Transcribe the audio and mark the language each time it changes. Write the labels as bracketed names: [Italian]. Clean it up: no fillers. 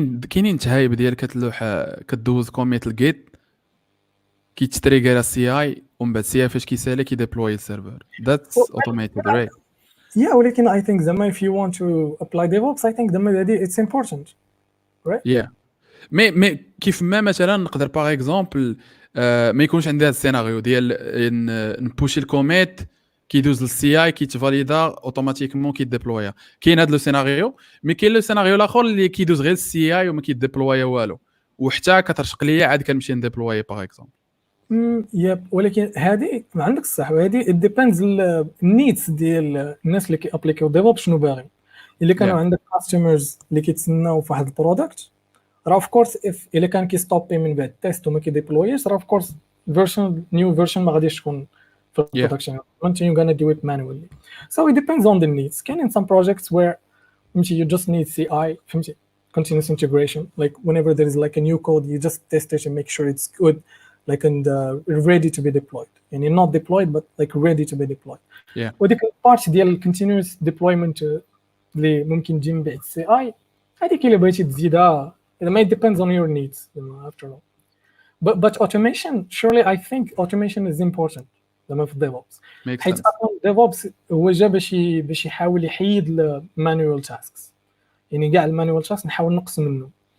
[Arabic] كاينين تهايب ديال كتلوح كدوز كوميت الجيت كيتريغر السي اي ومن بعد السي اي فاش كيسالي كيديبلوي السيرفر [English] that's automated right [Arabic] ولكن [English] I think [Arabic] زعما [English] if you want to apply DevOps I think زعما it's important right [Arabic] مي كيف ما مثلا نقدر باغ اكزومبل ما يكونش عندي هذا السيناريو ديال نبوشي الكوميت كيدوز للسي اي كيتفاليدا اوتوماتيكمون كيديبلويا كاين هذا لو سيناريو مي كاين لو سيناريو الاخر اللي كيدوز غير السي اي وما كيديبلويا والو وحتى كترشق ليا عاد كنمشي نديبلوي باغ اكزومبل ولكن هذه ما عندك الصح وهذه [English] it depends [Arabic] النيدز ديال الناس اللي كيابليكيو ديفوبس شنو باغي الا كانوا عندك كاستمرز اللي كيتسناو في واحد البرودكت راه اوف كورس الا كان كيستوبي من بعد تيست وما كيديبلويش راه اوف كورس نيو فيرجن ما غاديش تكون في البرودكشن انت [English] you gonna do it manually so it depends on the needs كاين some projects where you just need CI فهمتي continuous integration like whenever there is like a new code you just test it and make sure it's good like and ready to be deployed [Arabic] يعني [English] not deployed but like ready to be deployed. [Arabic] وديك البارت ديال continuous deployment اللي ممكن تجي من بعد السي اي هذيك اللي بغيتي تزيدها [English] it depends on your needs after all. But automation surely I think automation is important [Arabic] لما في DevOps حيت DevOps هو جا باش يحاول يحيد [English] manual tasks [Arabic] يعني كاع المانوال tasks نحاول نقص منه.